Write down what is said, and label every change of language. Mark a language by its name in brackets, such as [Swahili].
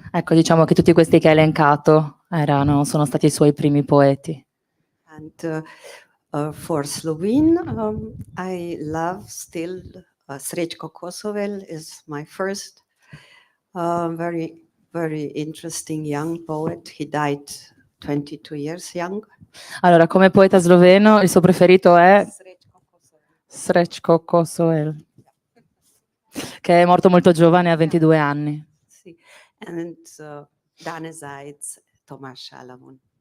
[Italian] Ecco, diciamo che tutti questi che hai elencato sono stati i suoi primi poeti. [English] And for Slovene, I love still Srećko Kosovel is my first very, very interesting young poet. He died 22 years young. [Italian] Allora, come poeta sloveno, il suo preferito è Srećko Kosovel. Srećko Kosovel, che è morto molto giovane, a 22 anni. [English] Sì. And Dane Zajc, Tomaž Šalamun.